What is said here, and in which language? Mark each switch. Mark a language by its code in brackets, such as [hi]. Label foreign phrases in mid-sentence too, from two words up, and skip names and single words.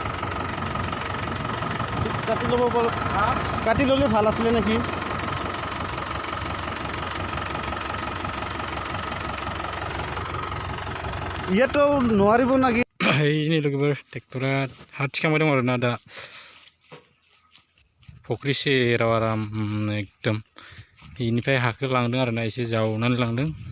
[as] কাটি লব বল কাটি ললে ভাল আছিল নাকি ইয়াতো নোৱাৰিব নাকি এই [brx] लोगोफोर ट्रेक्टरा हा थिखांबाय दं आरोना दा फुख्रि सेराव आराम एकदम बेनिफ्राय हाखौ लांदों आरोना एसे जावनानै लांदों